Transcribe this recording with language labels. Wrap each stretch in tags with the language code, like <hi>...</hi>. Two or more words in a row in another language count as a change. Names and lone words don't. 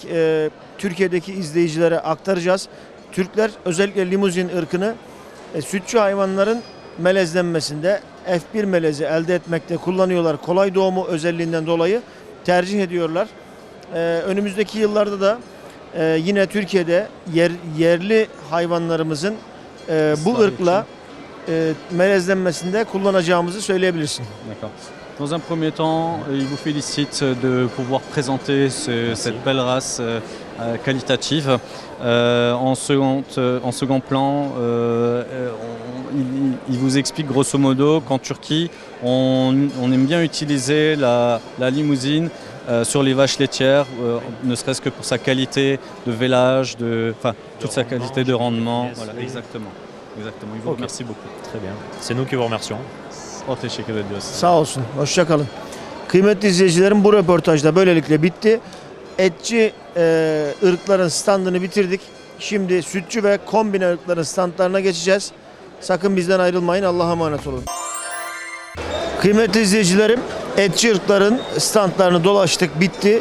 <tr>Türkiye'deki izleyicilere aktaracağız. Türkler özellikle limuzin ırkını sütçü hayvanların melezlenmesinde F1 melezi elde etmekte kullanıyorlar. Kolay doğumu özelliğinden dolayı tercih ediyorlar. Önümüzdeki yıllarda da yine Türkiye'de yerli hayvanlarımızın bu ırkla melezlenmesinde kullanacağımızı söyleyebilirsin.</tr> <fr>D'accord. Dans un premier temps, il vous félicite de pouvoir présenter cette belle race qualitative. En second plan, il vous explique grosso modo qu'en Turquie, on aime bien utiliser la limousine sur les vaches laitières, ne serait-ce que pour sa qualité de vélage, toute sa qualité de rendement. Voilà, exactement. Exactement. Il vous remercie beaucoup. Très bien. C'est nous qui vous remercions.</fr> <tr>O teşekkür ediyoruz. Sağ olsun. Hoşça kalın. Kıymetli izleyicilerim, bu röportaj da böylelikle bitti. Etçi ırkların standını bitirdik. Şimdi sütçü ve kombine ırkların standlarına geçeceğiz. Sakın bizden ayrılmayın. Allah'a emanet olun. Kıymetli izleyicilerim, etçi ırkların standlarını dolaştık, bitti.</tr>